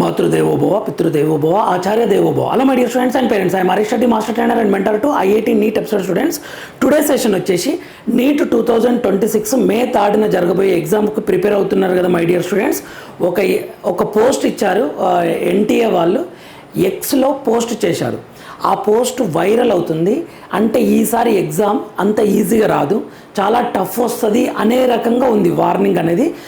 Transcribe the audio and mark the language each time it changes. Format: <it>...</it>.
<sa>మాతృదేవోభవ పితృదేవోభవ ఆచార్య దేవోభవ.</sa> <en>Hello my dear students and parents, I am Harish Reddy, master trainer and mentor to IIT NEET episode students.</en> <te>Today session వచ్చేసి neat 2026 మే 3న జరగబోయే ఎగ్జామ్కి prepare అవుతున్నారు కదా</te> <en>My dear students.</en> <te>ఒక post ఇచ్చారు, NTA వాళ్ళు ఎక్స్లో పోస్ట్ చేశారు. ఆ పోస్ట్ వైరల్ అవుతుంది. అంటే ఈసారి ఎగ్జామ్ అంత ఈజీగా రాదు, చాలా టఫ్ వస్తుంది అనే రకంగా ఉంది వార్నింగ్ అనేది.</te>